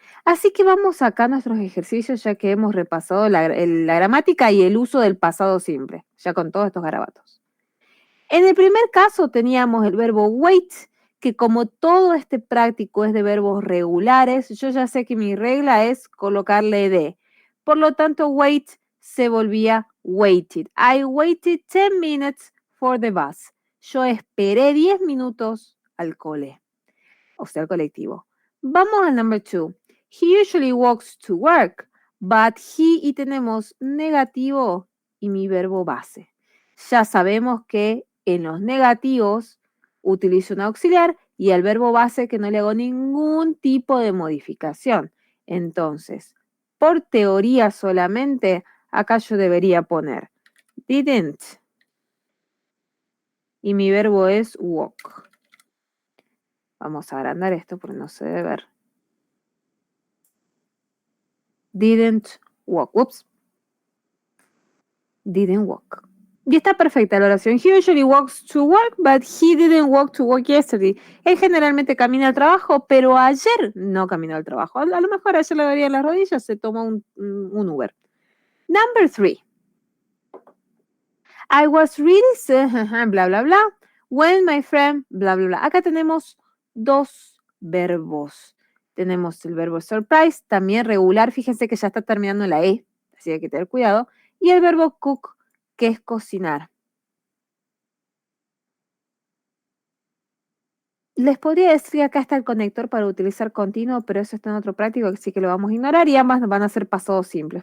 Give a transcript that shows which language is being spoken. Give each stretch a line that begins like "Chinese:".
Spanish: Así que vamos acá a nuestros ejercicios ya que hemos repasado la gramática y el uso del pasado simple, ya con todos estos garabatos. En el primer caso teníamos el verbo wait, que como todo este práctico es de verbos regulares, yo ya sé que mi regla es colocarle de. Por lo tanto, wait se volvía waited.
English: I waited 10 minutes for the bus.
Spanish: Yo esperé 10 minutos al cole, o sea, al colectivo. Vamos al number 2.
English: He usually walks to work, but he,
Spanish: y tenemos negativo y mi verbo base. Ya sabemos que en los negativos utilizo un auxiliar y el verbo base que no le hago ningún tipo de modificación. Entonces, por teoría solamente, acá yo debería poner didn't y mi verbo es walk. Vamos a agrandar esto porque no se debe ver.
English: Didn't walk. Whoops. Didn't walk.
Spanish: Y está perfecta la oración.
English: He usually walks to work, but he didn't walk to work yesterday.
Spanish: Él generalmente camina al trabajo, pero ayer no caminó al trabajo. A lo mejor ayer le dolía las rodillas, se tomó un Uber.
English: Number 3. I was really sad, bla, bla, bla, when my friend, bla, bla, bla.
Spanish: Acá tenemos dos verbos. Tenemos el verbo surprise, también regular. Fíjense que ya está terminando en la E, así que hay que tener cuidado. Y el verbo cook, que es cocinar. Les podría decir que acá está el conector para utilizar continuo, pero eso está en otro práctico, así que lo vamos a ignorar y ambas van a ser pasados simples.